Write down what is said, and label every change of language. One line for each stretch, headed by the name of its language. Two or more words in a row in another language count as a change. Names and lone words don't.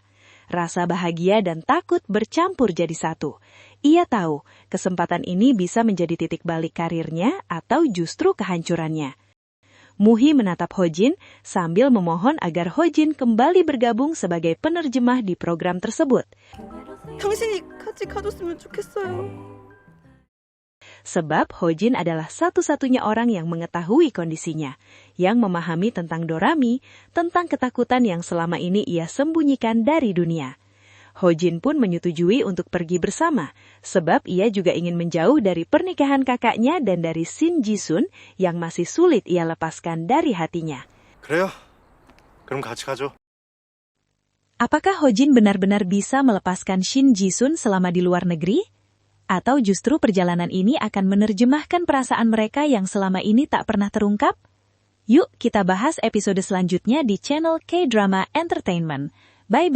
Indonesian: Rasa bahagia dan takut bercampur jadi satu. Ia tahu, kesempatan ini bisa menjadi titik balik karirnya atau justru kehancurannya. Muhi menatap Hojin sambil memohon agar Hojin kembali bergabung sebagai penerjemah di program tersebut.
Korean: 당신이 같이 가줬으면 좋겠어요.
Indonesian: Sebab Hojin adalah satu-satunya orang yang mengetahui kondisinya, yang memahami tentang Dorami, tentang ketakutan yang selama ini ia sembunyikan dari dunia. Hojin pun menyetujui untuk pergi bersama, sebab ia juga ingin menjauh dari pernikahan kakaknya dan dari Shin Ji-sun yang masih sulit ia lepaskan dari hatinya.
Korean: 그래요. 그럼 같이 가죠.
Indonesian: Apakah Hojin benar-benar bisa melepaskan Shin Ji-sun selama di luar negeri? Atau justru perjalanan ini akan menerjemahkan perasaan mereka yang selama ini tak pernah terungkap? Yuk kita bahas episode selanjutnya di channel K-Drama Entertainment.